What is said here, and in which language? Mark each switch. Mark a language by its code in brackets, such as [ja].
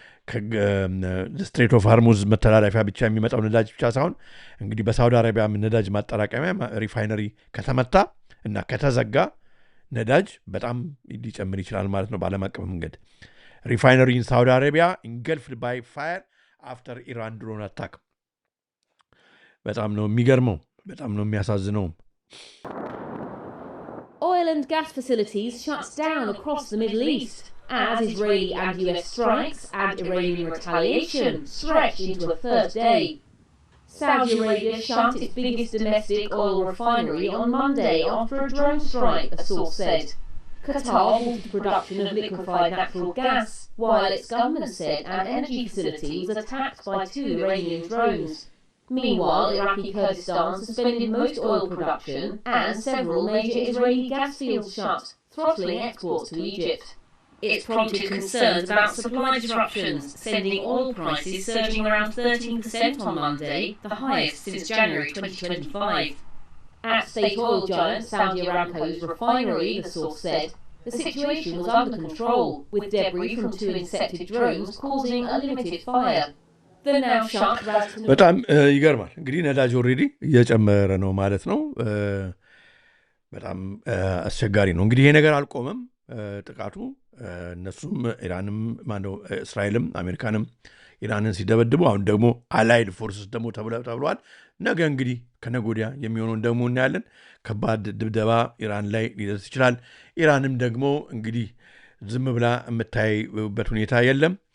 [am] ከስትሬት ኦፍ ሃርሙዝ መተላለፊያ ብቻ የሚመጣው ነዳጅ ብቻ ሳይሆን እንግዲህ በሳውዲ አረቢያ ነዳጅ ማጠራቀሚያ ሪፋይነሪ ከተመታ እና ከተዘጋ ነዳጅ በጣም ሊጨምር ይችላል ማለት ነው። በዓለም አቀፍ መንገድ [en] ሪፋይነሪ ኢን ሳውዲ አረቢያ ኢንገልፍድ ባይ ፋየር አፍተር ኢራን ድሮን አታክ። [am] በጣም ነው የሚገርመው። በጣም ነው የሚያሳዝነው። [en] Oil and gas facilities shut down across the Middle East. as Israeli and US strikes and Iranian retaliation stretched into a third day. Saudi Arabia shut its biggest domestic oil refinery on Monday after a drone strike, a source said. Qatar halted production of liquefied natural gas, while its government said an energy facility was attacked by 2 Iranian drones. Meanwhile, Iraqi Kurdistan suspended most oil production and several major Israeli gas fields shut, throttling exports to Egypt. It's prompted concerns about supply disruptions, sending oil prices surging around 13% on Monday, the highest since January 2025. At state oil giant Saudi Aramco's refinery, the source said, the situation was under control, with debris from 2 intercepted drones causing a limited fire. The now shut [am] በጣም ይገርማል። እንግዲህ ነዳጅ ኦልሬዲ እየጨመረ ነው ማለት ነው። በጣም አስቸጋሪ ነው። እንግዲህ ይሄ ነገር አልቆመም ጥቃቱ። እነሱም ኢራንም ማነው እስራኤልም አሜሪካንም ኢራንን ሲደበድቡ አሁን ደግሞ አላይድ ፎርስስ ደግሞ ተብለዋል። ነገ እንግዲህ ከነገ ወዲያ የሚሆነውን ደግሞ እናያለን። ከባድ ድብደባ ኢራን ላይ ሊደርስ ይችላል። ኢራንም ደግሞ እንግዲህ ዝም ብላ የምታይበት ሁኔታ የለም።